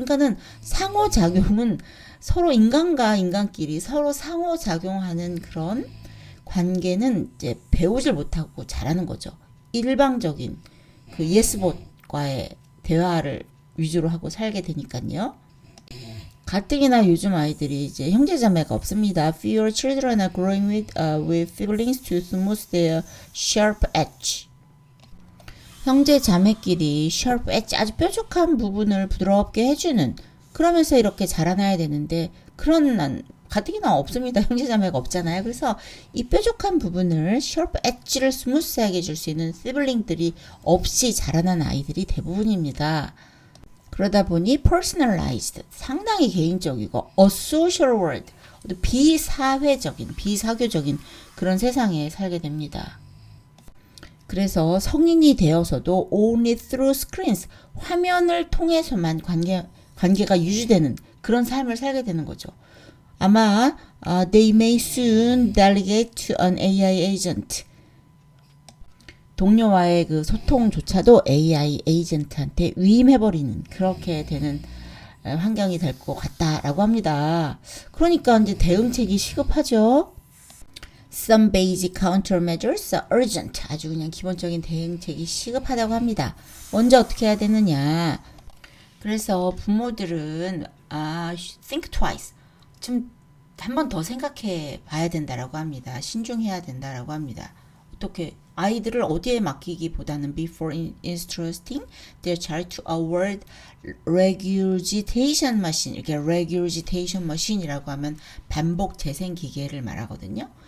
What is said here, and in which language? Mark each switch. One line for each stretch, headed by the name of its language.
Korean: 그러니까는 상호작용은 서로 인간과 인간끼리 서로 상호작용하는 그런 관계는 이제 배우질 못하고 자라는 거죠. 일방적인 그 예스봇과의 대화를 위주로 하고 살게 되니까요. 가뜩이나 요즘 아이들이 이제 형제자매가 없습니다.
English: Fewer children are growing with siblings to smooth their sharp edge.
Korean: 형제자매끼리 sharp edge, 아주 뾰족한 부분을 부드럽게 해주는, 그러면서 이렇게 자라나야 되는데 그런 가뜩이나 없습니다. 형제자매가 없잖아요. 그래서 이 뾰족한 부분을 sharp edge를 스무스하게 해줄 수 있는 시블링들이 없이 자라난 아이들이 대부분입니다. 그러다 보니 personalized, 상당히 개인적이고 a social world, 비사회적인, 비사교적인 그런 세상에 살게 됩니다. 그래서 성인이 되어서도
English: only through screens,
Korean: 화면을 통해서만 관계가 유지되는 그런 삶을 살게 되는 거죠. 아마
English: they may soon delegate to an AI agent.
Korean: 동료와의 그 소통조차도 AI 에이전트한테 위임해버리는, 그렇게 되는 환경이 될 것 같다라고 합니다. 그러니까 이제 대응책이 시급하죠.
English: Some basic countermeasures are urgent.
Korean: 아주 그냥 기본적인 대응책이 시급하다고 합니다. 먼저 어떻게 해야 되느냐. 그래서 부모들은
English: think twice.
Korean: 좀 한 번 더 생각해 봐야 된다라고 합니다. 신중해야 된다라고 합니다. 어떻게 아이들을 어디에 맡기기보다는
English: before entrusting their child to a word regurgitation machine,
Korean: 이렇게 regurgitation machine이라고 하면 반복 재생 기계를 말하거든요.